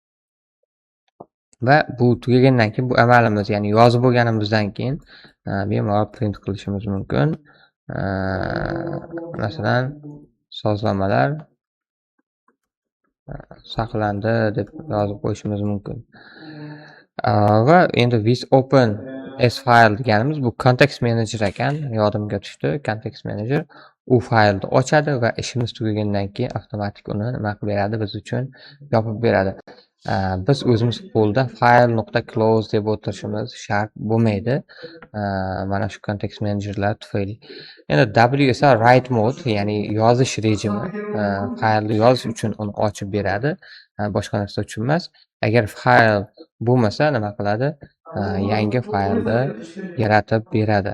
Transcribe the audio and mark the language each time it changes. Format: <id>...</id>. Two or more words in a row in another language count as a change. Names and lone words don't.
<uz>Va bu tugagandan keyin, bu amalimiz, ya'ni yozib bo'lganimizdan keyin bemalol print qilishimiz mumkin. Masalan, sozlamalar saqlandi deb yozib qo'yishimiz mumkin. Va endi</uz> <en>with open S file</en> <uz>deganimiz bu</uz> <en>context manager</en> <uz>ekan, yodimga tushdi.</uz> <en>Context manager</en> <uz>u faylni ochadi va ishimiz tugagandan keyin avtomatik uni nima qilib beradi, biz uchun yopib beradi. Biz o'zimiz qo'lda file.close deb o'tirishimiz shart bo'lmaydi. Mana shu</uz> <en>context managerlar</en> <uz>tufayli. Endi W esa</uz> <en>write mode,</en> <uz>ya'ni yozish rejimi. Faylni yozish uchun uni ochib beradi, boshqa narsa uchun emas. Agar fayl bo'lmasa nima qiladi? Yangi faylni yaratib beradi.</uz>